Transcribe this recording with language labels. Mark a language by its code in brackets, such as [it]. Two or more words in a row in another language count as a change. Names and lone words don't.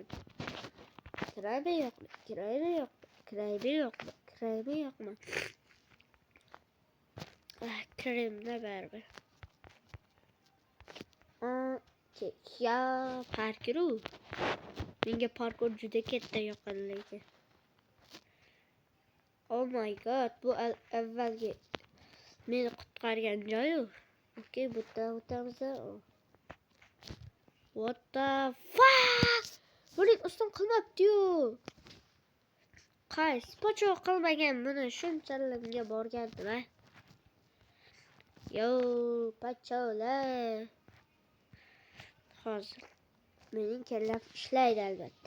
[uz] Kiraymi yo'qmi? Kirimda baribir. Parkur. Menga parkur juda katta yoqadi lekin. [en] Oh my god, [uz] bu avvalgi meni qutqargan joyi. Okay, bu o'tamiz. [en] What the fuck? [uz] Buning ustim qilmabdi-yu. Qaysi pocho qilmagan buni shunchalarga borgandim. Pacholar. Hozir mening kellam ishlaydi albatta.